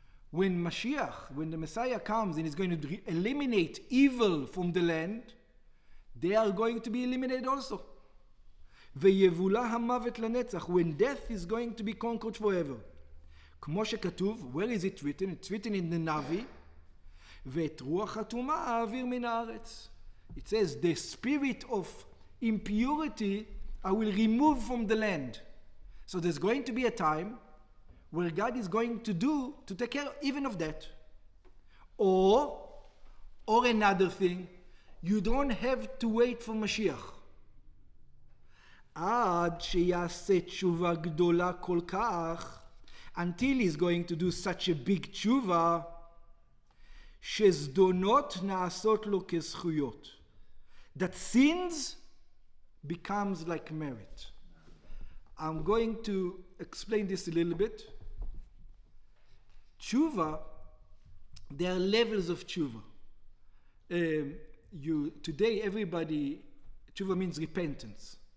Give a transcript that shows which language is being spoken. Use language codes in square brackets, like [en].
[en] when Mashiach, when the Messiah comes and is going to eliminate evil from the land, they are going to be eliminated also. [he] ויבולע המוות לנצח, [en] when death is going to be conquered forever. [he] כמו שכתוב, [en] where is it written? It's written in the Navi, [he] ואת רוח הטומאה האוויר מן הארץ. [en] It says, the spirit of impurity I will remove from the land. So there's going to be a time where God is going to take care even of that. Or another thing, you don't have to wait for Mashiach. [he] עד שיעשה תשובה גדולה כל כך, [en] until he's going to do such a big [he] תשובה, שזדונות נעשות לו כזכויות. [en] That sins becomes like merit. I'm going to explain this a little bit. Tshuva, there are levels of tshuva. Today, everybody, tshuva means repentance.